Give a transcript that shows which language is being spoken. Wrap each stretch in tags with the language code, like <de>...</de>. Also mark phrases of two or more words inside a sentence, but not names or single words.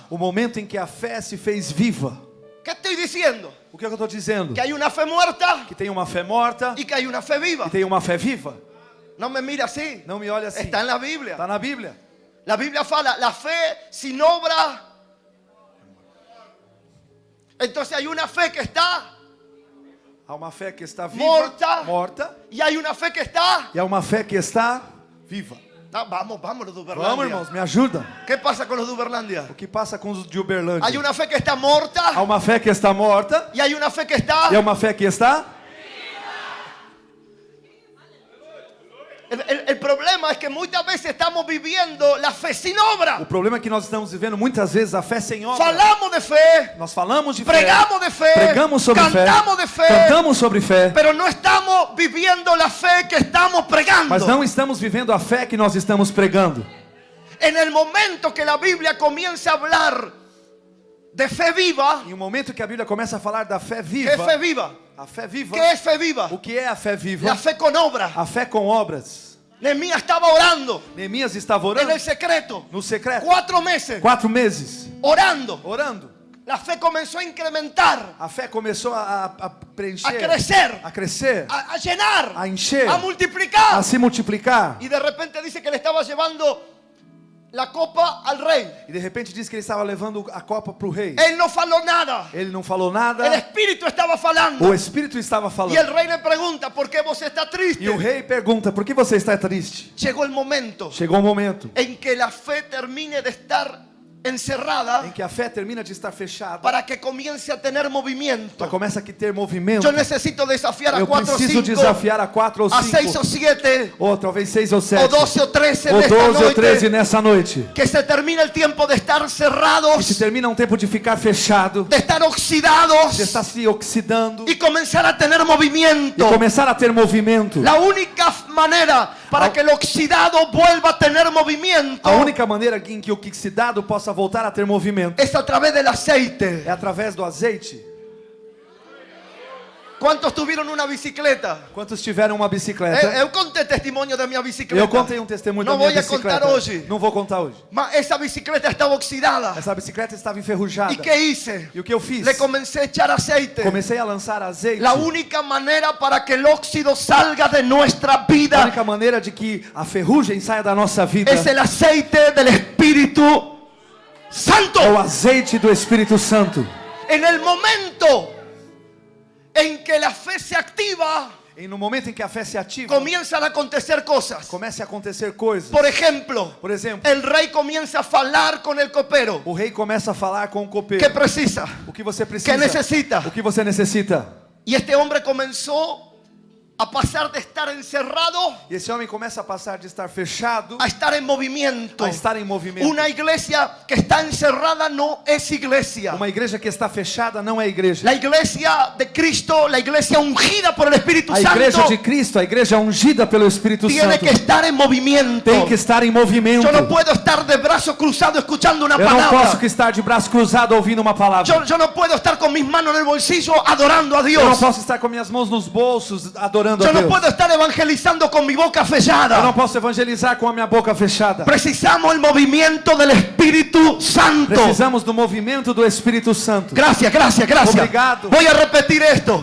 <pt>O momento em que a fé se fez viva.</pt> <es>¿Qué estoy diciendo?</es> <pt>O que eu estou dizendo?</pt> <es>Que hay una fe muerta</es> <pt>Que tem uma fé morta</pt> <es>y que hay una fe viva.</es> <pt>e tem uma fé viva.</pt> <es>No me mira así.</es> <pt>Não me olhe assim.</pt> <es>Está en la Biblia.</es> <pt>Está na Bíblia.</pt> <es>La Biblia fala, la fe sin obra. Entonces hay una fe que está</es> <pt>Há uma fé que está viva, morta, morta,</pt> <es>y hay una fe que está.</es> <pt>e há uma fé que está viva.</pt> <es>Ah, vamos los de</es> <pt>Vamos, Uberlândia. irmãos, me ajuda.</pt> <es>¿Qué pasa con los de Uberlândia?</es> <pt>O que passa com os de Uberlândia?</pt> <es>Hay una fe que está morta</es> <pt>Há uma fé que está morta</pt> <es>y hay una fe que está.</es> <pt>e há uma fé que está.</pt> <es>El problema es que muchas veces estamos viviendo la fe sin obra.</es> <pt>O problema é que nós estamos vivendo muitas vezes a fé sem obra. Falamos de fe, Nós falamos de fé, pregamos de fe, pregamos sobre fé, cantamos de fe, cantamos sobre fé,</pt> <es>pero no estamos viviendo la fe que estamos pregando.</es> <pt>mas não estamos vivendo a fé que nós estamos pregando.</pt> <es>En el momento que la Biblia comienza a hablar de fe viva,</es> <pt>Em um momento que a Bíblia começa a falar da fé</pt> <es>¿qué es</es> <pt>viva,</pt> <es>fe viva?</es> <pt>a fé viva,</pt> <es>¿Qué es fe viva?</es> <pt>o que é a fé viva?</pt> <es>La fe con obra.</es> <pt>A fé com obras.</pt> <es>Nehemías estaba orando</es> <pt>Neemias estava</pt> <es>en</es> <pt>orando</pt> <es>el secreto</es> <pt>no secreto,</pt> <es>4 meses,</es> <pt>4 meses,</pt> <es>orando.</es> <pt>orando.</pt> <es>La fe comenzó a incrementar,</es> <pt>A fé começou a preencher,</pt> <es>a crecer,</es> <pt>a crescer,</pt> <es>a llenar,</es> <pt>a encher,</pt> <es>a multiplicar.</es> <pt>a se multiplicar.</pt> <es>Y de repente dice que le estaba llevando la copa al rey.</es> <pt>E de repente diz que ele estava levando a copa para o rei.</pt> <es>Él no faló nada.</es> <pt>Ele não falou</pt> <es>El</es> <pt>nada.</pt> <es>Espíritu estaba falando.</es> <pt>O Espírito estava</pt> <es>Y</es> <pt>falando.</pt> <es>el rey le pregunta, ¿por qué vos estás triste?</es> <pt>E o rei pergunta: por que você está triste?</pt> <es>Llegó el momento</es> <pt>Chegou um momento</pt> <es>en que la fe termine de estar encerrada</es> <pt>em que a fé termina de estar fechada,</pt> <es>para que comience a tener movimiento.</es> <pt>começa a ter movimento.</pt> <es>Yo necesito desafiar a</es> <pt>Eu</pt> <es>4 o</es> <pt>preciso</pt> <es>5,</es> <pt>desafiar a 4 ou</pt> <es>a 6 o</es> <pt>5,</pt> <es>7,</es> <pt>ou talvez 6 ou 7,</pt> <es>o 12 o 13</es> <pt>ou</pt> <es>de esta</es> <pt>12 ou 13</pt> <es>noche,</es> <pt>nessa noite.</pt> <es>que se termine el tiempo de estar</es> <pt>E se</pt> <es>cerrados,</es> <pt>termina um tempo de ficar fechado,</pt> <es>de estar oxidados</es> <pt>de estar se oxidando</pt> <es>y comenzar a tener</es> <pt>e</pt> <es>movimiento.</es> <pt>começar a ter movimento.</pt> <es>La única manera para que el oxidado vuelva a tener movimiento</es> <pt>A única maneira em que o oxidado possa voltar a ter movimento</pt> <es>es a través del aceite.</es> <pt>é através do azeite.</pt> <es>¿Cuántos tuvieron una bicicleta?</es> <pt>Quantos tiveram uma bicicleta? Eu contei testemunho da minha bicicleta. Eu contei um testemunho Não da minha vou bicicleta. contar hoje. Não vou contar hoje. Mas essa bicicleta estava oxidada. Essa bicicleta estava enferrujada.</pt> <es>¿Y qué hice?</es> <pt>E o que eu fiz?</pt> <es>Le comencé a echar aceite.</es> <pt>Comecei a lançar azeite.</pt> <es>La única manera para que el óxido salga de nuestra</es> <pt>A</pt> <es>vida</es> <pt>única maneira de que a ferrugem saia da nossa vida</pt> <es>es el aceite del Espíritu Santo.</es> <pt>é o azeite do Espírito Santo.</pt> <es>En el momento en que la fe se activa,</es> <pt>E no momento em que a fé se ativa,</pt> <es>comienzan a acontecer cosas.</es> <pt>começa a acontecer coisas.</pt> <es>Por ejemplo,</es> <pt>Por exemplo,</pt> <es>el rey comienza a falar con el copero.</es> <pt>o rei começa a falar com o copeiro.</pt> <es>¿Qué precisa?</es> <pt>O que você precisa?</pt> <es>¿Qué necesita?</es> <pt>O que você necessita?</pt> <es>Y este hombre comenzó a pasar de estar encerrado</es> <pt>E esse homem começa a passar de estar fechado</pt> <es>a estar en movimiento.</es> <pt>a estar em movimento.</pt> <es>Una iglesia que está encerrada no es iglesia.</es> <pt>Uma igreja que está fechada não é igreja.</pt> <es>La iglesia de Cristo, la iglesia ungida por el Espíritu</es> <pt>A igreja</pt> <es>Santo,</es> <pt>de Cristo, a igreja ungida pelo Espírito</pt> <es>tiene</es> <pt>Santo,</pt> <es>que estar en movimiento.</es> <pt>tem que estar em movimento.</pt> <es>Yo no puedo estar de brazo cruzado escuchando una</es> <pt>Eu não posso</pt> <es>palabra.</es> <pt>que estar de braço cruzado ouvindo uma palavra.</pt> <es>Yo no puedo estar con mis manos en el bolsillo adorando a</es> <pt>Eu não</pt> <es>Dios.</es> <pt>posso estar com minhas mãos nos bolsos adorando a</pt> <es>Yo no</es> <pt>Deus.</pt> <es>puedo estar evangelizando con mi boca</es> <pt>Eu não</pt> <es>fechada.</es> <pt>posso evangelizar com a minha boca fechada.</pt> <es>Precisamos el movimiento del Espíritu Santo.</es> <pt>Precisamos do movimento do Espírito Santo.</pt> <es>Gracias, gracias, gracias.</es> <pt>Obrigado.</pt> <es>Voy a repetir esto.</es>